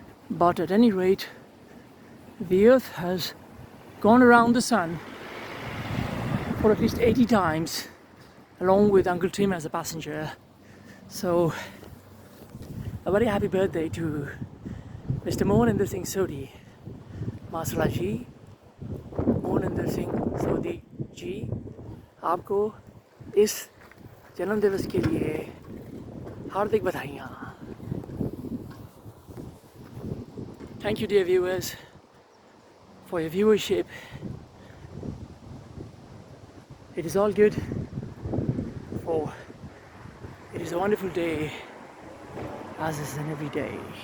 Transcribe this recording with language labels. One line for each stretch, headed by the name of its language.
English: But at any rate, the earth has gone around the sun for at least 80 times, along with Uncle Tim as a passenger. So a very happy birthday to Mr. Mohanendra Singh Sodhi.
Hindi: माशाल्लाह जी, मोहनिंदर सिंह सोधी जी, आपको इस जन्म दिवस के लिए हार्दिक बधाइयाँ.
English: Thank you, dear viewers, for your viewership. It is all good, for it is a wonderful day, as is in every day.